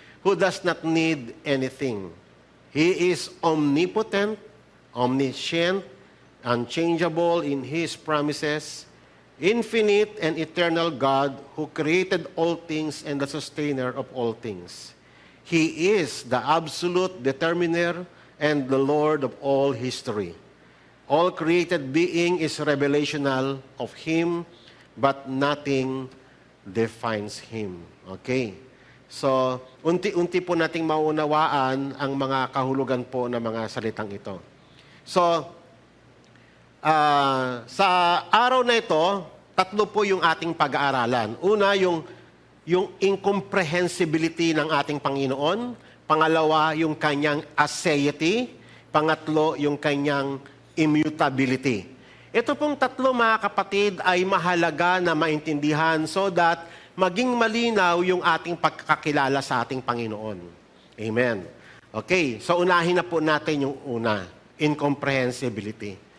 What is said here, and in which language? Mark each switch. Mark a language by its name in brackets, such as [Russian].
[English] Who does not need anything. He is omnipotent, omniscient, unchangeable in His promises, infinite and eternal God who created all things and the sustainer of all things. He is the absolute determiner and the Lord of all history. All created being is revelational of Him, but nothing defines Him. Okay? [Filipino] So, unti-unti po nating maunawaan ang mga kahulugan po ng mga salitang ito. So, sa araw na ito, tatlo po yung ating pag-aaralan. Una, yung incomprehensibility ng ating Panginoon. Pangalawa, yung kanyang aseity. Pangatlo, yung kanyang immutability. Ito pong tatlo, mga kapatid, ay mahalaga na maintindihan [English] so that [Filipino] maging malinaw yung ating pagkakilala sa ating Panginoon. Amen. Okay, so unahin na po natin yung una, incomprehensibility.